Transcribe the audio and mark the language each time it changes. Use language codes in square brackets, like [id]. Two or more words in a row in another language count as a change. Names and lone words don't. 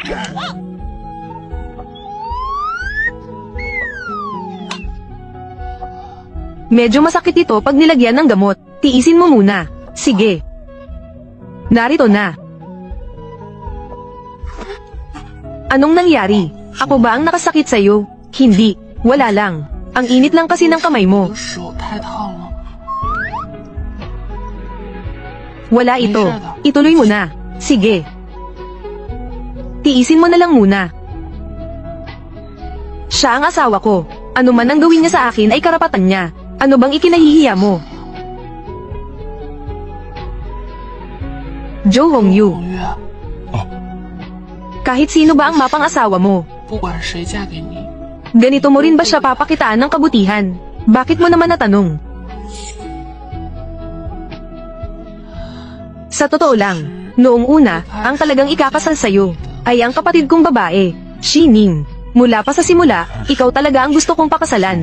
[tl] Medyo masakit ito pag nilagyan ng gamot. Tiisin mo muna. Sige. Narito na. Anong nangyari? Ako ba ang nakasakit sa'yo? Hindi. Wala lang. Ang init lang kasi ng kamay mo. [zh] 我的手太烫了。 [tl] Wala ito. Ituloy mo na. Sige. Tiisin mo na lang muna. Siya ang asawa ko. Ano man ang gawin niya sa akin ay karapatan niya. Ano bang ikinahihiya mo? Zhou Hongyu. [zh] 红月， [tl] Kahit sino ba ang mapang asawa mo? [zh] 不管谁嫁给你， [tl] Ganito mo rin ba siya papakitaan ng kabutihan? Bakit mo naman natanong? Sa totoo lang, noong una, ang talagang ikakasal sa'yo ay ang kapatid kong babae, Shining. Mula pa sa simula, ikaw talaga ang gusto kong pakasalan.